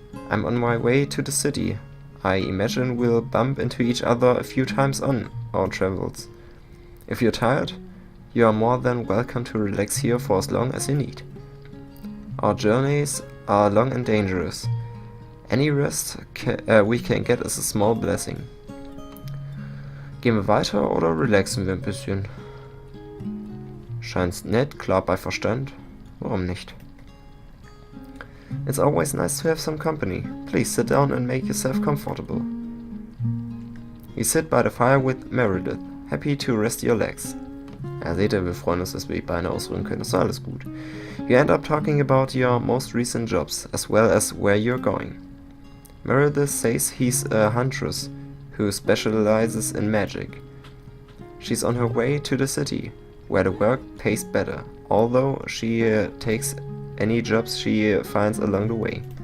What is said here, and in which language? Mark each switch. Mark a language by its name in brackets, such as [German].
[English] I'm on my way to the city. I imagine we'll bump into each other a few times on our travels. If you're tired, you are more than welcome to relax here for as long as you need. Our journeys are long and dangerous. Any rest we can get is a small blessing. [German] Gehen wir weiter oder relaxen wir ein bisschen? Scheint's nett, klar bei Verstand. Warum nicht? [English] It's always nice to have some company. Please sit down and make yourself comfortable. You sit by the fire with Meredith, happy to rest your legs. [German] Ja, seht ihr, wir freuen uns, dass wir die Beine ausruhen können. Das ist alles gut. [English] You end up talking about your most recent jobs, as well as where you're going. Meredith says he's a huntress who specializes in magic. She's on her way to the city, where the work pays better, although she takes any jobs she finds along the way.